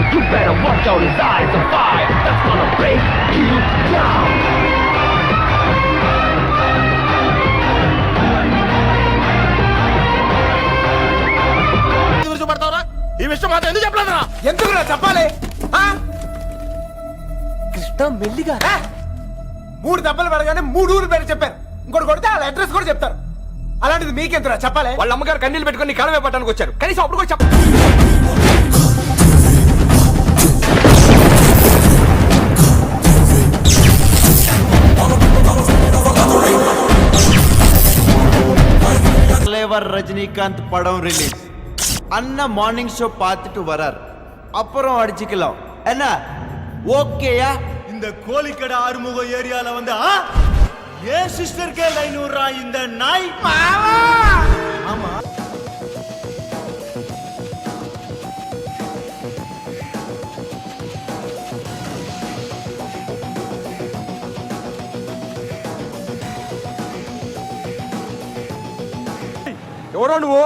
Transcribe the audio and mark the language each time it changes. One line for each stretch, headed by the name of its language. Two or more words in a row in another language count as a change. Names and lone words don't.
English: You better watch out, his eyes are fire. That's gonna break you down.
Telugu: ఈ విషయం మాత్రం ఎందుకు చెప్పలేదురా? ఎందుకు చెప్పాలి? కృష్ణ మెల్లిగా 3 దెబ్బలు పడగానే 3 ఊరు పేరు చెప్పారు. ఇంకోటి కొడితే వాళ్ళ అడ్రస్ కూడా చెప్తారు. అలాంటిది మీకెందురా చెప్పాలి? వాళ్ళ అమ్మగారు కన్నీళ్ళు పెట్టుకుని కాలమే పట్టడానికి వచ్చారు. కనీసం అప్పుడు కూడా చెప్ప.
Tamil: ரஜினிகாந்த் படம் ரிலீஸ். அண்ணா
English: morning show
Tamil: பார்த்துட்டு வரார். அப்புறம் அடிச்சுக்கலாம். என்ன ஓகேயா? இந்த கோழிக்கடை ஆறுமுக ஏரியால வந்து ஏன் சிஸ்டர்க்கே லைன் விடுறா இந்த நாய். ஆமா,
Telugu: ఎవరో నువ్వు?